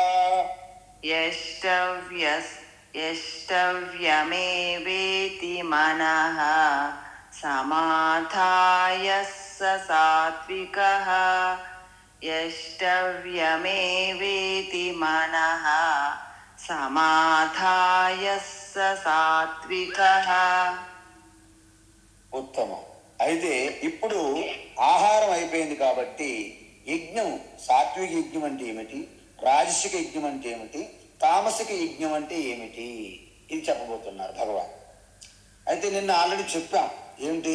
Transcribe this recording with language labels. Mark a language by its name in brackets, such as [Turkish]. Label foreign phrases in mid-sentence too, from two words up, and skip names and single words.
[Sanskrit] यष्टव्यमेवेति मनः समाधाय स सात्विकः यष्टव्यमेवेति मनः समाधाय स सात्विकः [Telugu] ఉత్తమం. అయితే ఇప్పుడు ఆహారం అయిపోయింది కాబట్టి యజ్ఞం, సాత్విక యజ్ఞం అంటే ఏమిటి, రాజసిక యజ్ఞం అంటే ఏమిటి, తామసిక యజ్ఞం అంటే ఏమిటి, ఇది చెప్పబోతున్నారు భగవాన్. అయితే నిన్న ఆల్రెడీ చెప్పాం. ఏమిటి?